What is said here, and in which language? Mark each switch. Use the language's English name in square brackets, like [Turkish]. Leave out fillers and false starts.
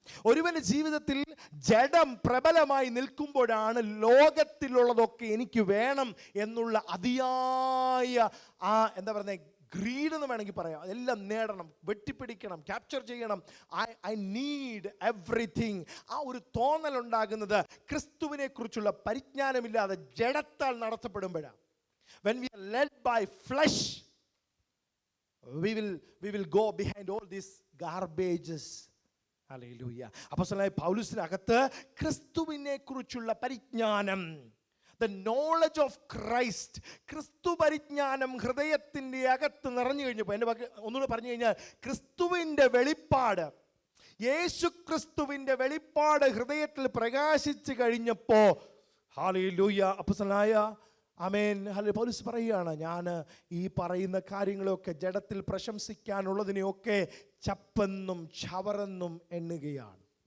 [Malayalam] ഒരുവന്റെ ജീവിതത്തിൽ ജഡം പ്രബലമായി നിൽക്കുമ്പോഴാണ് ലോകത്തിലുള്ളതൊക്കെ എനിക്ക് വേണം എന്നുള്ള അതിയായ എന്താ പറയുക, ഗ്രീഡ് എന്ന് വേണമെങ്കിൽ പറയാം. എല്ലാം നേടണം, വെട്ടിപ്പിടിക്കണം, ക്യാപ്ചർ ചെയ്യണം, [English] I need everything. [Malayalam] ആ ഒരു തോന്നലുണ്ടാകുന്നത് ക്രിസ്തുവിനെ കുറിച്ചുള്ള പരിജ്ഞാനമില്ലാതെ ജഡത്താൽ നടത്തപ്പെടുമ്പോഴാണ്. [English] When we are led by flesh, we will go behind all these garbages. [Malayalam] Hallelujah. അപ്പോസ്തലനായ പൗലോസിനകത്ത് ക്രിസ്തുവിനെ കുറിച്ചുള്ള പരിജ്ഞാനം, [English] the knowledge of Christ, [Malayalam] ക്രിസ്തു പരിജ്ഞാനം ഹൃദയത്തിൻ്റെ അകത്ത് നിറഞ്ഞു കഴിഞ്ഞപ്പോൾ, എൻ്റെ ഒന്നുകൂടെ പറഞ്ഞു കഴിഞ്ഞാൽ, ക്രിസ്തുവിൻ്റെ വെളിപ്പാട്, യേശു ക്രിസ്തുവിൻ്റെ വെളിപ്പാട് ഹൃദയത്തിൽ പ്രകാശിച്ചു കഴിഞ്ഞപ്പോൾ, ഹല്ലേലൂയ, അപ്പോസ്തലനായ ആമേൻ പൗലോസ് പറയുകയാണ്, ഞാൻ ഈ പറയുന്ന കാര്യങ്ങളൊക്കെ, ജഡത്തിൽ പ്രശംസിക്കാനുള്ളതിനെയൊക്കെ ചപ്പെന്നും ചവറെന്നും എണ്ണുകയാണ്.